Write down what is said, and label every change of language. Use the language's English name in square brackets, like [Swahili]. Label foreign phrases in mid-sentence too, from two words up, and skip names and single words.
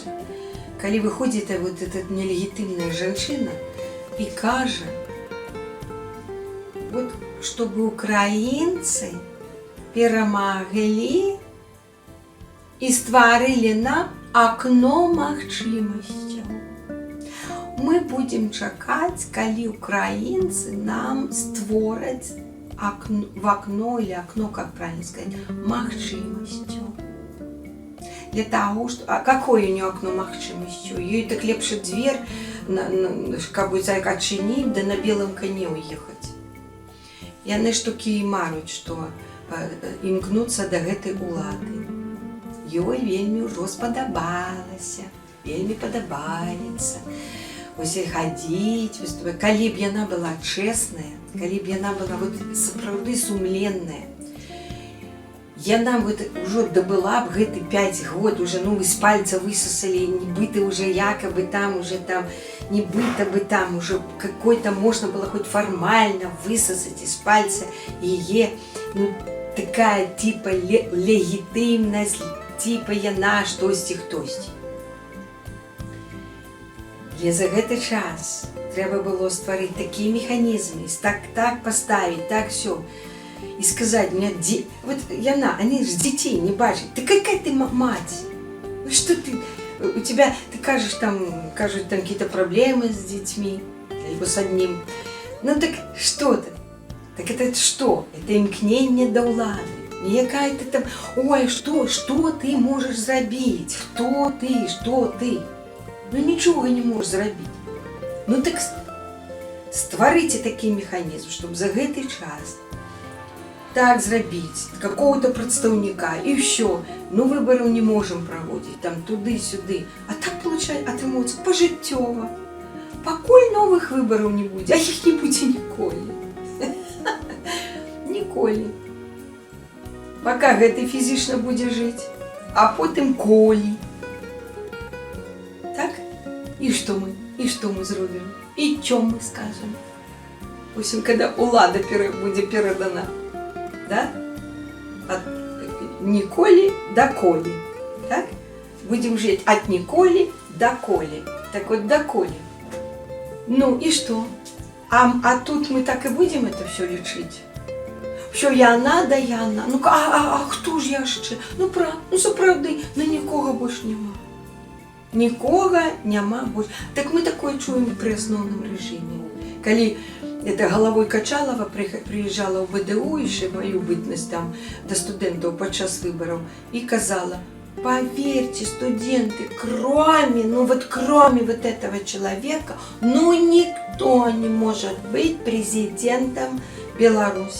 [Belarusian] Калі выходзіць вот эта нелегітымная жанчына і кажа, вот, чтобы украінцы перамаглі і стварылі нам акно магчымасцяў. Мы будем чакаць, калі украінцы нам створаць окно или окно, [Russian] как правильно сказать, [Belarusian] магчымасцяў. [Russian] Для того, что... А какое у нее окно магчымасцяў? Ёй так лепше дверь, как бы отчинить, да на белом коне уехать. [Belarusian] Яны ж такі і маруць, што імкнуцца да гэтай улады. Ёй вельмі ўжо спадабалася, вельмі падабаецца. Вось і хадзіць, выступаць. Калі б яна была чэсная, калі б яна была вот сапраўды сумленная, яна вот ўжо дабыла б гэты 5 год, уже ну з пальца высосали, нібыта уже якобы там, уже там, нібыта бы там, [Russian] уже какой-то можно было хоть формально высосать из пальца [Belarusian] яе, ну такая типа легітимність, типа яна штосьці хтосьці. Але за гэты час трэба было стварыць такія механізмы, [Russian] так поставить, так все. И сказать мне, вот яна, они же детей не бачат. Ты какая ты мать? Ну что ты, у тебя, ты кажешь там какие-то проблемы с детьми, либо с одним. Ну так что ты? Так это что? [Belarusian] Это імкненне до улады. [Russian] Не какая-то там, ой, что ты можешь зрабіць? Что ты? Ну ничего не можешь зрабіць. [Belarusian] Ну так стварыце такі механізм, чтобы за гэты час так зрабіць, какого-то прадстаўніка, і все. [Russian] Ну выбораў не можем праводзіць, там туды-сюды. А так получается, [Belarusian] атрымоўваецца пажыццёва. Пакуль новых выбораў не будзе, а іх не будзе ніколі. Ніколі. Пока гэты фізічна будзе жыць, а потым колі. Так? І што мы зробім? І чом мы скажем? [Russian] В общем, когда [Belarusian] улада будзе перадана. [Russian] Да? От Николи до Коли. Так? Будем жить от Николи до Коли. Так вот, до Коли. Ну и что? А тут мы так и будем это все лечить? [Belarusian] Все яна да яна. Ну а хто ж яшчэ? Ну сапраўды, на нікога больш нема. Нікога няма больш. Так мы такое чуем пры асноўным рэжыме. [Russian] Калі это Головой Качалова приезжала в БДУ, еще мою бытность там до студентов подчас выборов, и казала: поверьте, студенты, кроме вот этого человека, никто не может быть президентом Беларуси.